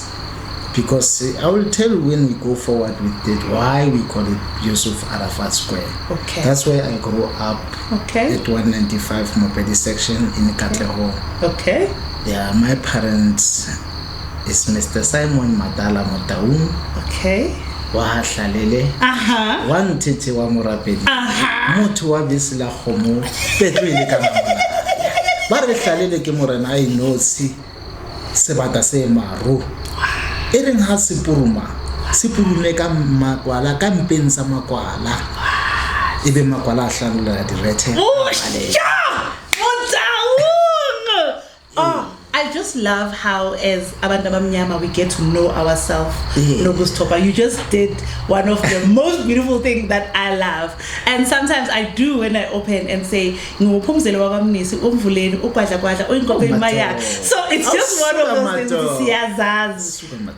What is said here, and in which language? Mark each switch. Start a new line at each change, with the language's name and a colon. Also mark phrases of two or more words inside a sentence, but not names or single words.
English: Because I will tell you when we go forward with it why we call it Yusuf Arafat Square. Okay. That's where I grew up. Okay. At 195 Mopedi section in Katlehong. Okay. Yeah, my parents is Mr. Simon Morena Motaung. Okay.
Southern Sotho: Wa Hlalele. Wa Ntete wa Morapedi. Motho wa Besila Khomo. Petrele ka mama. Ba re Hlalele ke Morena
English: I know
Southern Sotho: si sebata se maru. E reng ha sepurume ka makwala ka mpeng sa makwala. Ebe makwala a hlanola direthe.
English: I just love how, as
Zulu: abantu abamnyama,
English: we get to know ourselves. You just did one of the most beautiful things that I love. And sometimes I do when I open and say, so it's just one of those things.